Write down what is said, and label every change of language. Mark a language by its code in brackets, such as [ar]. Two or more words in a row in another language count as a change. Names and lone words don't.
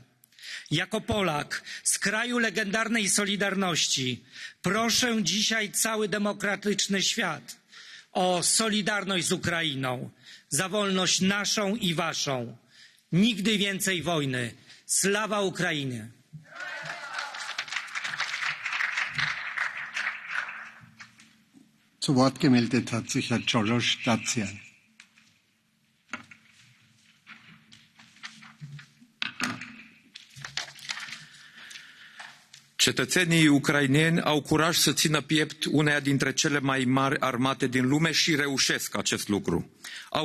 [pl] Jako Polak z kraju legendarnej Solidarności proszę dzisiaj cały demokratyczny świat o solidarność z Ukrainą, za wolność naszą i waszą. Nigdy więcej wojny. Sława Ukrainie! [de] Zu Wort gemeldet hat sich Herr Czolosz Dacian. [ro] Cetățenii ucraineni au curaj să țină piept uneia dintre cele mai mari armate din lume și reușesc acest lucru.